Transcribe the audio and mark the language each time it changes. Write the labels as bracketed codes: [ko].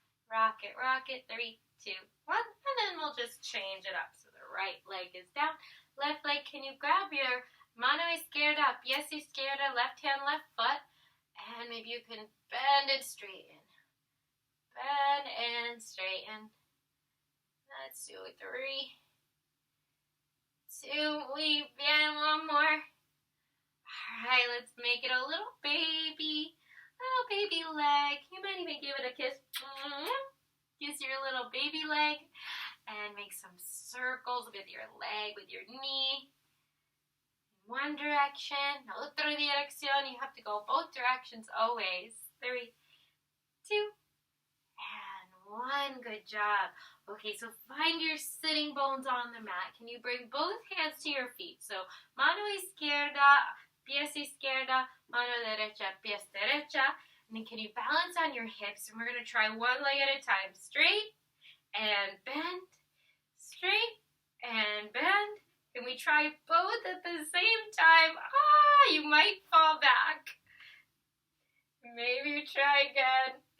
[en] Rock it, 3, 2, 1. And then we'll just change it up. So the right leg is down. Left leg, can you grab your [es] mano izquierda, pies izquierda, [en] left hand, left foot. And maybe you can bend and straighten. Bend and straighten. Let's do 3, 2, [es] muy bien, [en] one more. Alright, let's make it a little baby leg. You might even give it a kiss. Kiss your little baby leg. And make some circles with your leg, with your knee. One direction, [es] otra dirección. [en] You have to go both directions always. 3, 2, and 1. Good job. Okay, so find your sitting bones on the mat. Can you bring both hands to your feet? [es] So, mano izquierda, pies izquierda, mano derecha, pies derecha. [en] And then can you balance on your hips? And we're going to try one leg at a time. Straight and bend. Straight and bend. Can we try both at the same time? You might fall back. Maybe you try again.